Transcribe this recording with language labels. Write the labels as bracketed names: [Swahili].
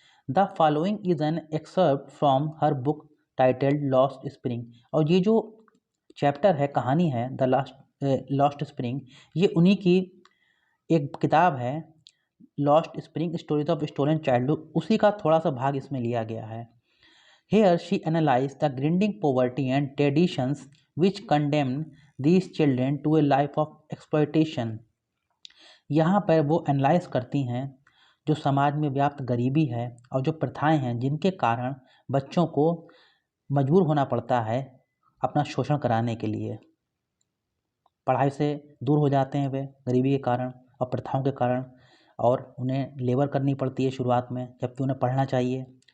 [English] The following is an excerpt from her book titled lost spring. [Hindi] और ये जो chapter है, कहानी है द लॉस्ट स्प्रिंग, ये उन्हीं की एक किताब है lost spring stories of stolen childhood, उसी का थोड़ा सा भाग इसमें लिया गया है। [English] Here she analyzed the grinding poverty and traditions which condemned these children to a life of exploitation। [Hindi] यहाँ पर वो एनालाइज करती हैं जो समाज में व्याप्त गरीबी है और जो प्रथाएं हैं जिनके कारण बच्चों को मजबूर होना पड़ता है अपना शोषण कराने के लिए। पढ़ाई से दूर हो जाते हैं वे गरीबी के कारण और प्रथाओं के कारण, और उन्हें लेबर करनी पड़ती है शुरुआत में, जबकि उन्हें पढ़ना चाहिए।